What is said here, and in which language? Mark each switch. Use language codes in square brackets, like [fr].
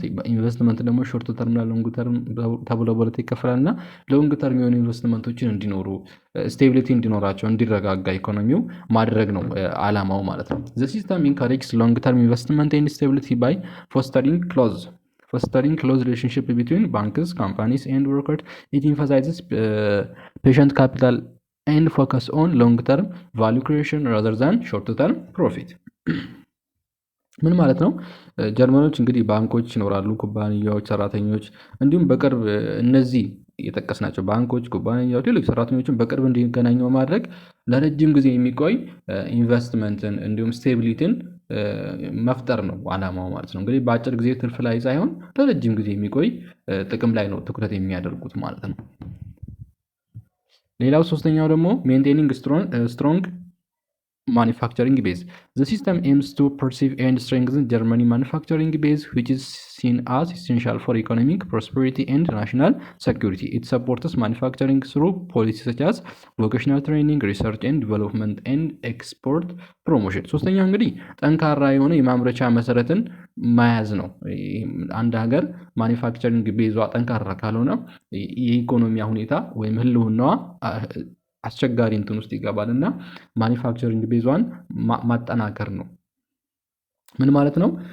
[am] ኢንቨስትመንት ደግሞ ሾርት ተርም እና ሎንግ ተርም ተብሎ በሁለት ይከፈላል እና ሎንግ ተርም የሆኑ ኢንቨስትመንቶችን እንዲኖሩ፣ ስቴቢሊቲ እንዲኖራቸው፣ እንዲረጋጋ ኢኮኖሚው ማድረግ ነው ዓላማው ማለት ነው። [en] ዘ ሲስተም ኢንካሬጅስ ሎንግ ተርም ኢንቨስትመንት ኤንድ ስቴቢሊቲ ባይ ፎስተሪንግ close relationship between banks, companies and workers. It emphasizes patient capital and focus on long-term value creation rather than short-term profit. [am] ምን ማለት ነው? ጀርመኖች እንግዲህ ባንኮች ይኖራሉ፣ ኩባንያዎች፣ ሰራተኞች እንዲሁም በቅርብ እነዚህ የጠቀስናቸው ባንኮች፣ ኩባንያዎች፣ ሌሎች ሰራተኞችን በቅርብ እንዲገናኙ ማድረግ ለረጅም ጊዜ የሚቆይ ኢንቨስትመንትን እንዲሁም ስቴቢሊቲን መፍጠር ነው ዓላማው ማለት ነው። እንግዲህ በአጭር ጊዜ ትርፍ ላይ ሳይሆን ለረጅም ጊዜ የሚቆይ ጥቅም ላይ ነው ትኩረት የሚያደርጉት ማለት ነው። ሌላው ሶስተኛው ደግሞ [en] ሜንቴኒንግ ስትሮንግ manufacturing base. The system aims to perceive and strengthen Germany manufacturing base, which is seen as essential for economic prosperity and national security. It supports manufacturing through policies such as vocational training, research and development, and export promotion. [am] ሶስተኛው እንግዲህ ጠንካራ የሆነ የማምረቻ መሰረትን መያዝ ነው። አንድ ሀገር ማኒፋክቸሪንግ ቤዟ ጠንካራ ካልሆነ የኢኮኖሚ ሁኔታ ወይም ህልውናዋ አስቸጋሪ እንትን ውስጥ ይገባል እና ማኒፋክቸሪንግ ቤዟን ማጠናከር ነው። ምን ማለት ነው?